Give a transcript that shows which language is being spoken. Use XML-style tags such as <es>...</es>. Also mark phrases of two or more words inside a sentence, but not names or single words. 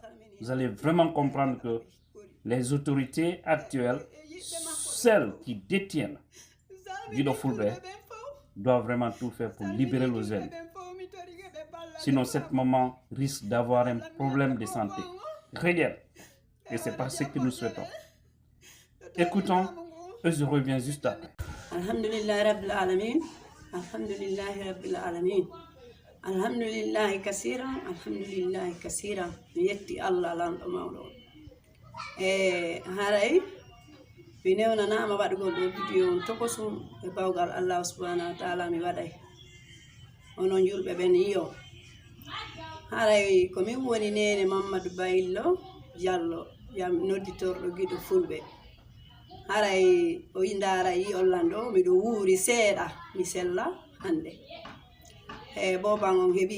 <fr>Vous allez vraiment comprendre que les autorités actuelles, celles qui détiennent Guido Fulbert, doivent vraiment tout faire pour libérer le jeune. Sinon, cette maman risque d'avoir un problème de santé réel. Et ce n'est pas ce que nous souhaitons. Écoutons et je reviens juste après.</fr> <ar>الحمد لله رب العالمين. الحمد لله رب العالمين. الحمد لله كثيرا. الحمد لله كثيرا.</ar> <ff>Yetti Allah lan mawdo. Haray mi newnanama waɗugol ɗo vidéo on tokosum e bawgal</ff> <ar>الله سبحانه وتعالى</ar> <ff>mi waɗay onon julɓe ɓen yiyo haray ko min woni nene Mamadou Bayillo Diallo jam nodditorɗo Guido Fulɓe haray o indara yi Orlando miɗo wuuri seeɗa mi sella hande boban on</ff>